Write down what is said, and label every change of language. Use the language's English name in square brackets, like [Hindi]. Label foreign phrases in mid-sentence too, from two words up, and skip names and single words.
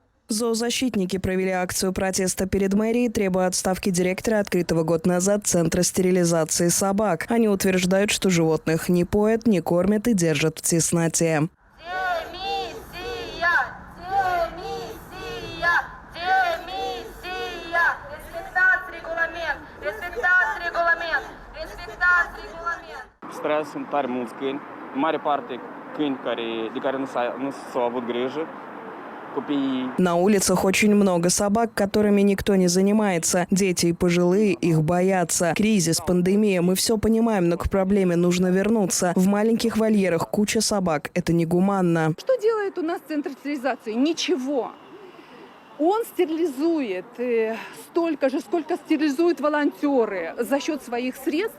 [Russian] Зоозащитники провели акцию протеста перед мэрией, требуя отставки директора открытого год назад Центра стерилизации собак. Они утверждают, что животных не поят, не кормят и держат в тесноте. [Romanian] Stres sunt tare mulți câini, în mare parte câini de care nu s-au avut grijă. Copiii. [Russian] На улицах очень много собак, которыми никто не занимается. Дети и пожилые их боятся. Кризис, пандемия, мы все понимаем, но к проблеме нужно вернуться. В маленьких вольерах куча собак. Это негуманно. Что делает у нас Центр стерилизации? Ничего. Он стерилизует столько же, сколько стерилизуют волонтеры за счет своих средств.